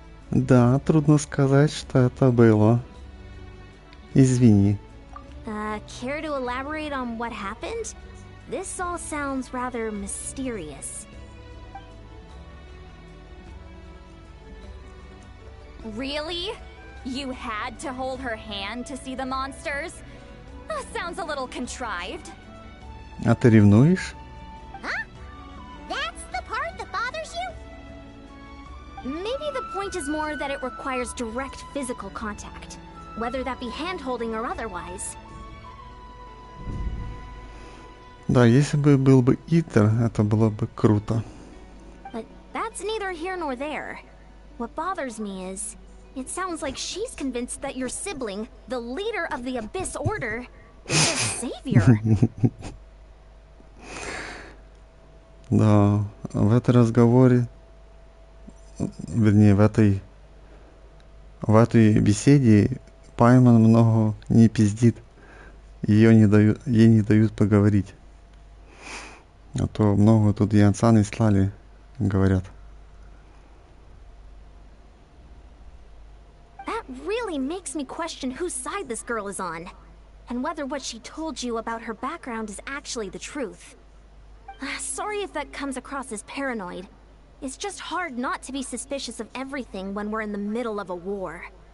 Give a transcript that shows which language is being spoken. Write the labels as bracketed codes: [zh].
[ru] Да, трудно сказать, что это было. Извини. [en] Care to elaborate on what happened? This all sounds rather mysterious. Really? You had to hold her hand to see the monsters? That sounds a little contrived. [ru] А ты ревнуешь? Huh? [en] That's the part that bothers you? Maybe the point is more that it requires direct physical contact, whether that be hand-holding or otherwise. [ru] Да, если бы был бы Итер, это было бы круто. [en] But that's neither here nor there. What bothers me is, it sounds like she's convinced that your sibling, the leader of the Abyss Order, is a savior. [ru] Да, в этом разговоре, вернее, в этой беседе Пайман много не пиздит. Ей не дают поговорить. А то много тут Янсан и Слали говорят. [en] That really makes me question whose side this girl is on, and whether what she told you about her background is actually the truth. Sorry if that comes across as paranoid. It's just hard not to be suspicious of everything when we're in the middle of a war.